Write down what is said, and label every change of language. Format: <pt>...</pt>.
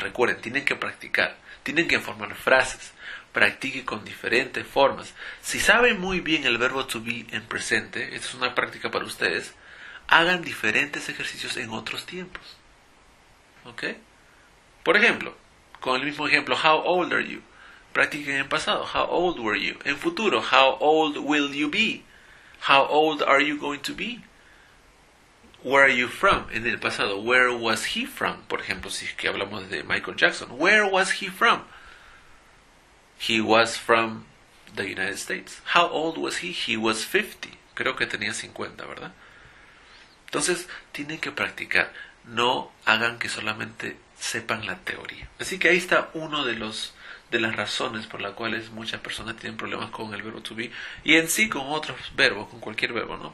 <es>Recuerden, tienen que practicar, tienen que formar frases. Practique con diferentes formas. Si saben muy bien el verbo to be en presente, esta es una práctica para ustedes, hagan diferentes ejercicios en otros tiempos. ¿Ok? Por ejemplo, con el mismo ejemplo,</es> <en>how old are you?</en> <es>Practiquen en pasado,</es> <en>how old were you?</en> <es>En futuro,</es> <en>how old will you be? How old are you going to be? Where are you from?</en> <es>En el pasado,</es> <en>where was he from?</en> <es>Por ejemplo, si es que hablamos de Michael Jackson, where was he from?</es> <en>He was from the United States. How old was he? He was 50.</en> <es>Creo que tenía 50, ¿verdad? Entonces, tienen que practicar. No hagan que solamente sepan la teoría. Así que ahí está uno de las razones por las cuales muchas personas tienen problemas con el verbo to be y en sí con otros verbos, con cualquier verbo, ¿no?</es>